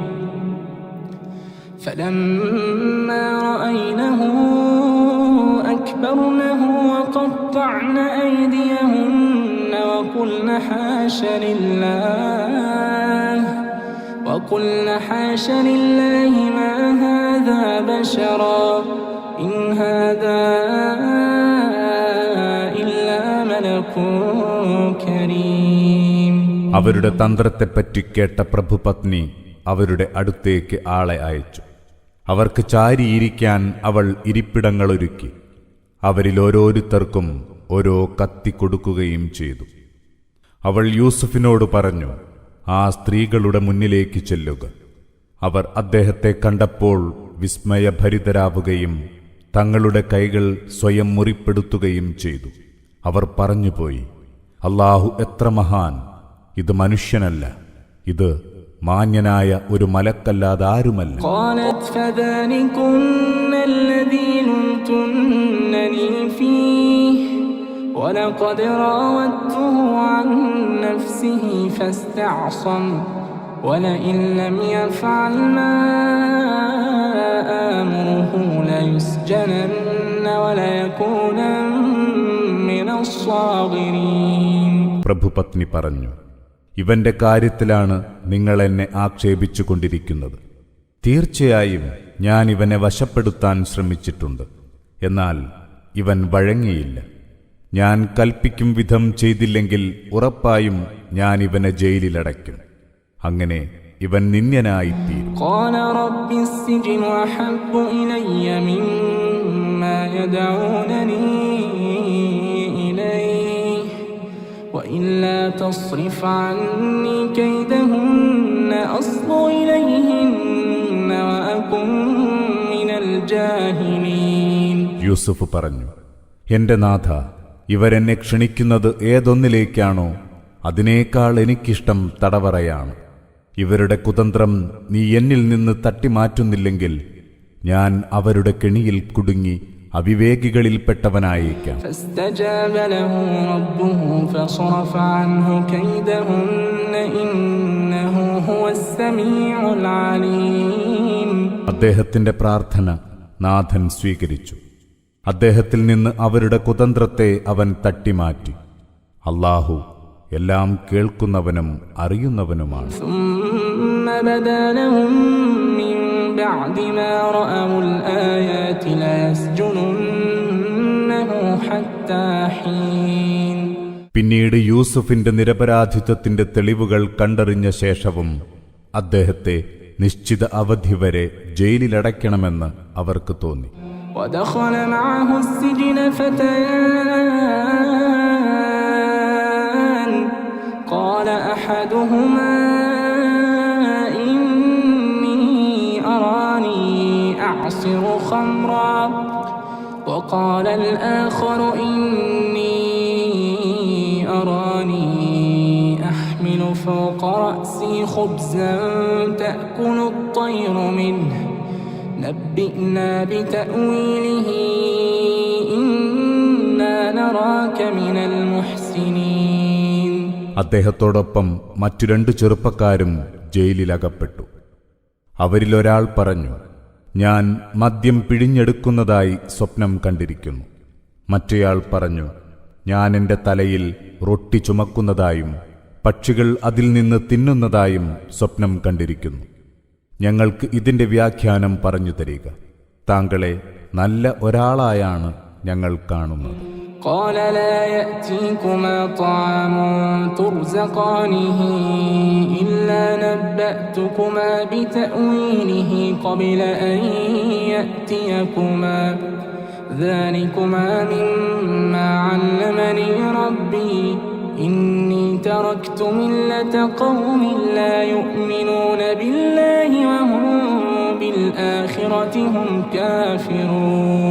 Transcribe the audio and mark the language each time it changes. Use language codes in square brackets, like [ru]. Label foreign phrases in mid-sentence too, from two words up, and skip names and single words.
[ar] فلما رأينه أكبرنه وقطعن أيديهن وقلن حاش لله ما هذا بشرا إن هذا إلا ملك كريم. [ml] അവരുടെ തന്ത്രത്തെപ്പറ്റി കേട്ട പ്രഭുപത്നി അവരുടെ അടുത്തേക്ക് ആളെ അയച്ചു. അവർക്ക് ചാരിയിരിക്കാൻ അവൾ ഇരിപ്പിടങ്ങളൊരുക്കി. അവരിൽ ഓരോരുത്തർക്കും ഓരോ കത്തി കൊടുക്കുകയും ചെയ്തു. അവൾ യൂസുഫിനോട് പറഞ്ഞു, ആ സ്ത്രീകളുടെ മുന്നിലേക്ക് ചെല്ലുക. അവർ അദ്ദേഹത്തെ കണ്ടപ്പോൾ വിസ്മയഭരിതരാവുകയും തങ്ങളുടെ കൈകൾ സ്വയം മുറിപ്പെടുത്തുകയും ചെയ്തു. അവർ പറഞ്ഞുപോയി, അല്ലാഹു എത്ര മഹാൻ! ഇത് മനുഷ്യനല്ല, ഇത് മാന്യനായ ഒരു മലക്കല്ലാതാരുമല്ല. [ar] قالت فذلكن الذي لمتنني فيه ولقد راودته عن نفسه فاستعصم ولئن لم يفعل ما آمره ليسجنن وليكونن من الصاغرين. [ml] പ്രഭുപത്നി പറഞ്ഞു, ഇവന്റെ കാര്യത്തിലാണ് നിങ്ങൾ എന്നെ ആക്ഷേപിച്ചു കൊണ്ടിരിക്കുന്നത്. തീർച്ചയായും ഞാൻ ഇവനെ വശപ്പെടുത്താൻ ശ്രമിച്ചിട്ടുണ്ട്, എന്നാൽ ഇവൻ വഴങ്ങിയില്ല. ഞാൻ കൽപ്പിക്കും വിധം ചെയ്തില്ലെങ്കിൽ ഉറപ്പായും ഞാൻ ഇവനെ ജയിലിലടയ്ക്കും. അങ്ങനെ ഇവൻ നിന്ദ്യനായിത്തീരും. [ar] قال رب السجن أحب إلي مما يدعونني إليه وإلا تصرف عني كيدهن أصب إليهن وأكن من الجاهلين. [ml] യൂസുഫ് പറഞ്ഞു, എന്റെ നാഥ, ഇവരെന്നെ ക്ഷണിക്കുന്നത് ഏതൊന്നിലേക്കാണോ അതിനേക്കാൾ എനിക്കിഷ്ടം തടവറയാണ്. ഇവരുടെ കുതന്ത്രം നീ എന്നിൽ നിന്ന് തട്ടിമാറ്റുന്നില്ലെങ്കിൽ ഞാൻ അവരുടെ കെണിയിൽ കുടുങ്ങി അവിവേകികളിൽപ്പെട്ടവനായേക്കാം. [ar] فاستجاب له ربه فصرف عنه كيدهن إنه هو السميع العليم. [ml] അദ്ദേഹത്തിന്റെ പ്രാർത്ഥന നാഥൻ സ്വീകരിച്ചു. അദ്ദേഹത്തിൽ നിന്ന് അവരുടെ കുതന്ത്രത്തെ അവൻ തട്ടിമാറ്റി. അല്ലാഹു എല്ലാം കേൾക്കുന്നവനും അറിയുന്നവനുമാണ്. [ar] ثم بدا لهم من بعد ما رأوا الآيات ليسجننه حتى حين. [ml] പിന്നീട് യൂസുഫിന്റെ നിരപരാധിത്വത്തിന്റെ തെളിവുകൾ കണ്ടറിഞ്ഞ ശേഷവും അദ്ദേഹത്തെ നിശ്ചിത അവധി വരെ ജയിലിലടയ്ക്കണമെന്ന് അവർക്ക് തോന്നി. [ar] ودخل معه السجن فتيان قال أحدهما إني أراني أعصر خمرا وقال الآخر إني أراني أحمل فوق رأسي خبزا تأكل الطير منه نبئنا بتأويله إنا نراك من المحسنين. [ml] അദ്ദേഹത്തോടൊപ്പം മറ്റു 2 ചെറുപ്പക്കാരും ജയിലിലകപ്പെട്ടു. അവരിലൊരാൾ പറഞ്ഞു, ഞാൻ മദ്യം പിഴിഞ്ഞെടുക്കുന്നതായി സ്വപ്നം കണ്ടിരിക്കുന്നു. മറ്റേയാൾ പറഞ്ഞു, ഞാൻ എൻ്റെ തലയിൽ റൊട്ടി ചുമക്കുന്നതായും പക്ഷികൾ അതിൽ നിന്ന് തിന്നുന്നതായും സ്വപ്നം കണ്ടിരിക്കുന്നു. ഞങ്ങൾക്ക് ഇതിന്റെ വ്യാഖ്യാനം പറഞ്ഞു തരിക. താങ്കളെ നല്ല ഒരാളായാണ് ഞങ്ങൾ കാണുന്നത്. [ar] قال لا يأتيكما طعام ترزقانه إلا نبأتكما بتأويله قبل أن يأتيكما ذلكما مما علمني ربي إني تركت ملة قوم لا يؤمنون بالله وهم بالآخرة هم كافرون.